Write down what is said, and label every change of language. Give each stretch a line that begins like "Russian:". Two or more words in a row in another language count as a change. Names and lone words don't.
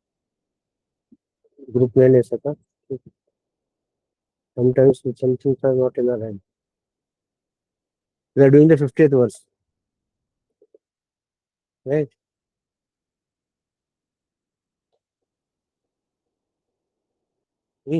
Hindi: group में ले सका.
English: Sometimes some things are not in our hand. We are doing the 50th verse, right? Hmm.